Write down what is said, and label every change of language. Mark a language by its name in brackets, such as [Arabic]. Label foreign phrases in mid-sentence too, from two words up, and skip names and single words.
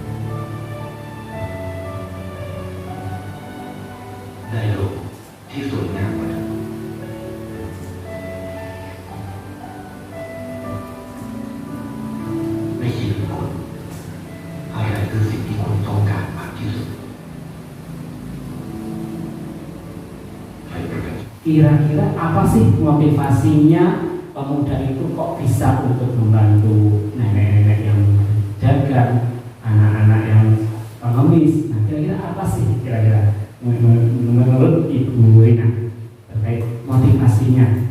[Thai] ได้โลกที่สวยงามกว่าเดิมในชีวิตคุณอะไรคือสิ่งที่คุณต้องการมากที่สุดไปประกัน [Indonesian] Kira-kira apa sih motivasinya pemuda itu kok bisa untuk membantu nenek-nenek yang dagang, anak-anak yang pengemis? Nah, kira-kira apa sih kira-kira menurut Ibu Rina terkait motivasinya?